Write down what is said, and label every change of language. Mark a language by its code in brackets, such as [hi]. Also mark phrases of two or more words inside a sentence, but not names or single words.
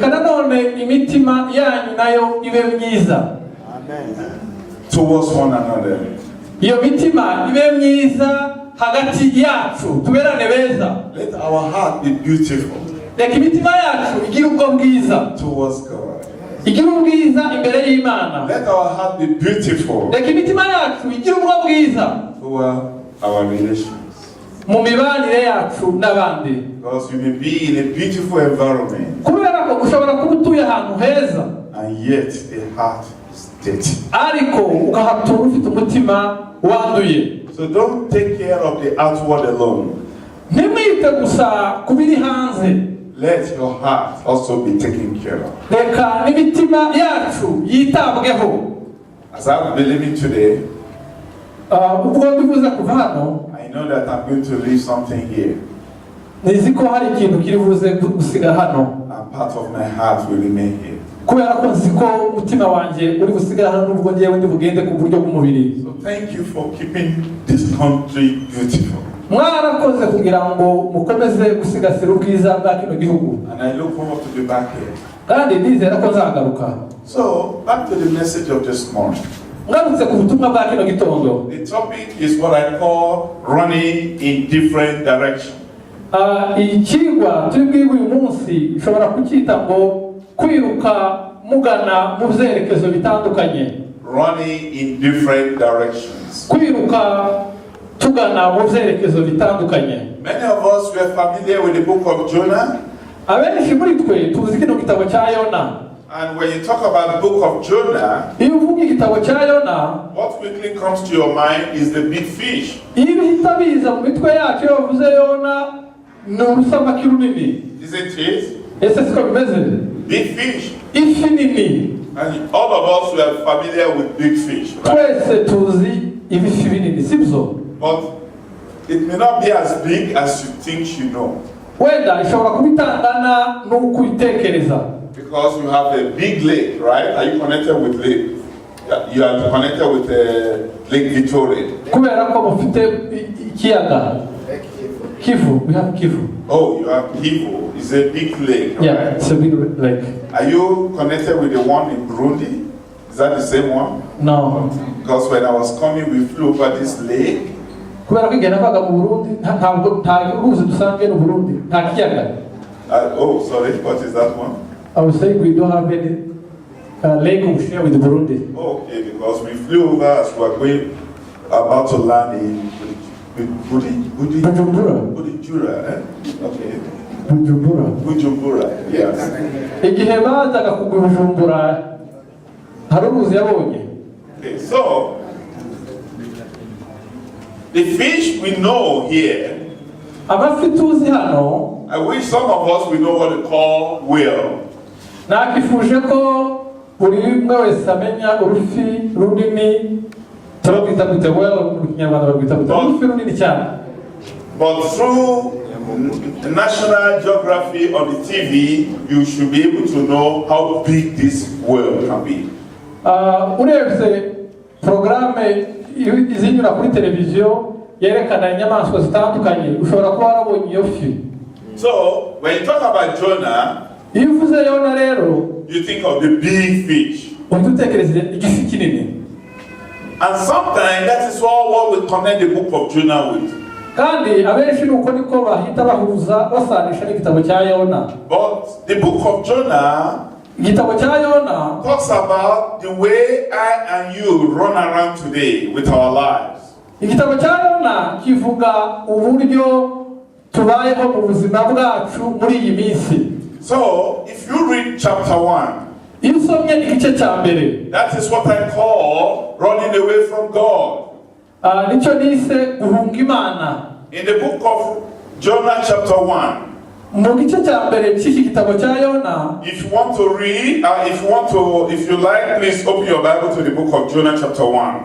[en] Amen. Towards one another. Let our heart be beautiful towards God. [rw] igira ubwiza imbere y'Imana. [en] Let our heart be beautiful [rw] Reka imitima yacu igira ubwo bwiza [en] toward our relations. [rw] mu mibanire yacu n'abandi. [en] Because you may be in a beautiful environment [rw] Kubera ko ushobora kuba utuye ahantu heza [en] and yet the heart is dirty. [rw] ariko ukahatura ufite umutima wanduye. [en] So don't take care of the outward alone. [rw] Ntimwite gusa ku biri hanze, [en] Let your heart also be taken care of. [rw] reka n'imitima yacu yitabweho. [en] As I'm believing today, [rw] Ubwo ndibuze kuva hano, [en] I know that I'm going to leave something here, [rw] nizi ko hari ikintu kiri buze gusiga hano, [en] and part of my heart will remain here. [rw] kubera ko nzi ko umutima wanjye uri gusigara hano nubwo ngewe ndi bugende ku buryo bw'umubiri. [en] So thank you for keeping this country beautiful. [rw] Mwarakoze kugira ngo mukomeze gusigasira ubwiza bwa kino gihugu, [en] And I look forward to be back here. [rw] kandi ndizera ko nzagaruka. [en] So back to the message of this morning. [rw] Ngarutse ku butumwa bwa kino gitondo. [en] The topic is what I call running in different directions. [rw] Ikigwa turi bwiwe uyu munsi ushobora kucyita ngo kwiruka mugana mu byerekezo bitandukanye. [en] Running in different directions. [rw] Kwiruka tugana mu byerekezo bitandukanye. [en] Many of us were familiar with the book of Jonah. [rw] Abenshi muri twe tuzi kino gitabo cya Yona. [en] And when you talk about the book of Jonah, [rw] Iyo uvuga igitabo cya Yona, [en] what quickly comes to your mind is the big fish. [rw] iyo bihita biza mu mitwe yacu iyo bavuze Yona ni urusamaki runini. [en] Isn't it? [rw] Ese siko bimeze? [en] Big fish. [rw] Ifi nini. [en] And all of us were familiar with big fish. Right? [rw] Twese tuzi ibifi binini, sibyo? [en] But it may not be as big as you think you know. [rw] Wenda ishobora kubitangana n'uko uyitekereza. [en] Because you have a big lake, right? Are you connected with lake? Yeah, you are connected with Lake Victoria. [rw] Kubera ko mufite ikiyaga Kivu, [en] we have Kivu. Oh, you have Kivu. It's a big lake, right? Yeah, it's a big lake. Are you connected with the one in Burundi? Is that the same one? No. Because when I was coming, we flew over this lake. [rw] Kubera ko igihe nabaga mu Burundi nta ruzi dusanzwe mu Burundi, nta kiyaga. [en] Oh, sorry, what is that one? I was saying we don't have any lake we share with Burundi. Oh, okay, because we flew over as we were going about to land in Bujumbura. Bujumbura, eh? Okay. Bujumbura. Bujumbura, yes. [rw] Igihe bazaga kugwa Bujumbura hari uruzi yabonye. [en] Okay, so the fish we know here, [rw] Amafi tuzi hano, [en] I wish some of us we know what they call whale. [rw] nakifuje ko buri umwe wese amenya urufi runini turabwita gute whale mu Kinyarwanda babwita gute urufi runini cyane. [en] But through National Geography on the TV, you should be able to know how big this whale can be. [rw] Urebye porogaramu izinyura kuri televiziyo yerekana inyamaswa zitandukanye ushobora kuba warabonye iyo fi. [en] So when you talk about Jonah, [rw] iyo uvuze Yona rero [en] you think of the big fish. [rw] uhita utekereza igifi kinini. [en] And sometimes that is all what we connect the book of Jonah with. [rw] Kandi abenshi nuko niko bahita bahuza basanisha n'igitabo cya Yona. [en] But the book of Jonah [rw] Igitabo cya Yona [en] talks about the way I and you run around today with our lives. [rw] igitabo cya Yona kivuga uburyo tubayeho mu buzima bwacu muri iyi minsi. [en] So if you read chapter 1, [rw] iyo usomye igice cya mbere, [en] that is what I call running away from God. [rw] nicyo nise guhunga Imana. [en] In the book of Jonah chapter 1, [rw] mu gice cya mbere cy'iki gitabo cya Yona, [en] if you want to read, if you like, please open your Bible to the book of Jonah chapter 1.